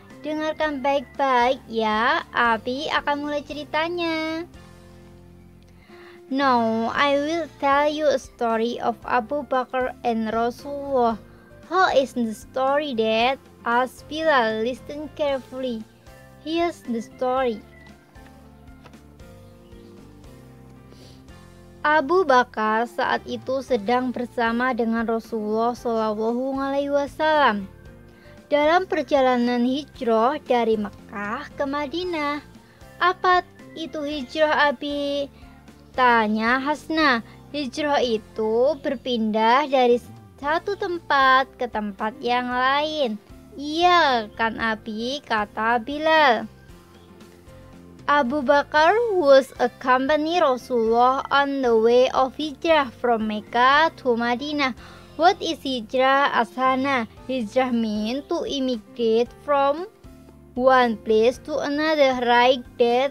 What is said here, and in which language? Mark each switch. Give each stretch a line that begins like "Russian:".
Indonesian: "Dengarkan baik-baik ya, Abi akan mulai ceritanya.
English: Now, I will tell you a story of Abu Bakar and Rasulullah." "How is the story, Dad?" asked Bilal. "Listen carefully. Here's the story.
Indonesian: Abu Bakar saat itu sedang bersama dengan Rasulullah SAW dalam perjalanan hijrah dari Mekah ke Madinah. "Apa itu hijrah, Abi?" tanya Hasna. "Hijrah itu berpindah dari satu tempat ke tempat yang lain." "Iya kan, Abi?" kata Bilal.
English: Abu Bakar was accompanying Rasulullah on the way of hijrah from Mecca to Madinah. "What is hijrah, Ashana?" "Hijrah means to immigrate from one place to another, right, Dad?"